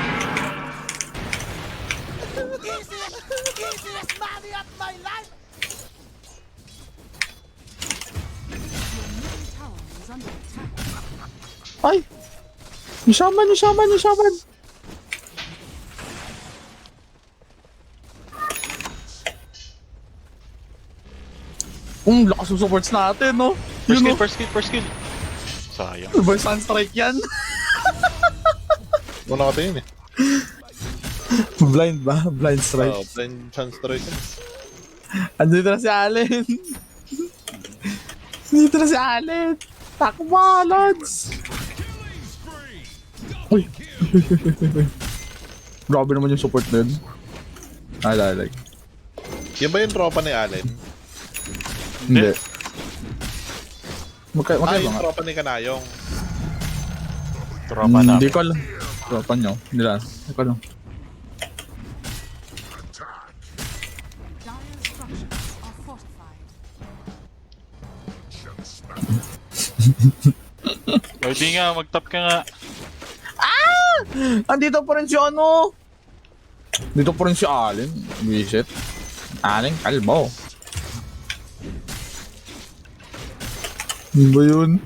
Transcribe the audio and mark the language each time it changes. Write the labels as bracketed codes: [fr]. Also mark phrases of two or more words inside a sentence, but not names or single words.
[tl] Ay! Yung shaman, yung shaman, yung shaman! Lakas ng supports natin, no? First Yun, kill, no? [en] first kill, first kill. [tl] Sayang. Ano ba yung sunstrike yan? Wala ka tingin eh. [en] Blind ba? Blind strike. Oh, blind chance strike. [tl] Andito na si Allen. Andito na si Allen. Takbo, Lods. Uy. Grabe naman yung support na yun. [en] I like. [tl] Yan ba yung tropa ni Allen? Hindi. Ah, Magkaiba yung nga. tropa ni Kanayong. Tropa na. Hindi ko alam. Tropa nyo. Hindi lang. Hindi ko alam. [en] Dire structures are fortified. [tl] Pwede nga, mag-top ka nga. Andito pa rin si ano? Dito pa rin si Allen. Visit. Allen Kalbo. Ano ba yun?